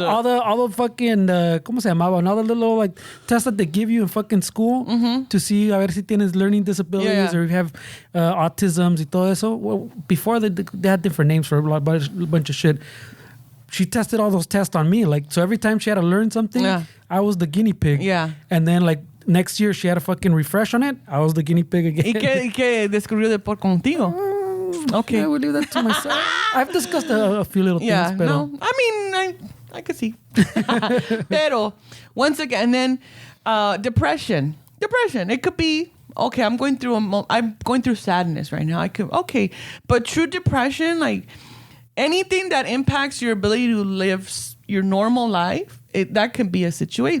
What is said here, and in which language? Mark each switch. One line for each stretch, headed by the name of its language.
English: all the fucking
Spanish: ¿cómo se llamaban?
English: All the little like tests that they give you in fucking school to see
Spanish: a ver si
English: tienes learning disabilities or if you have autisms
Spanish: y todo eso.
English: Well, before they had different names for a bunch of shit. She tested all those tests on me. Like, so every time she had to learn something, I was the guinea pig. Yeah. And then like next year she had a fucking refresh on it. I was the guinea pig again.
Spanish: ¿Y qué descubrió después contigo?
English: Okay. I will leave that to myself. I've discussed a few little things. Yeah,
Spanish: Pero,
English: no. I mean, I could see. Pero, once again, then depression. Depression. It could be, okay, I'm going through sadness right now. But true depression, like anything that impacts your ability to live your normal life, that can be a situation.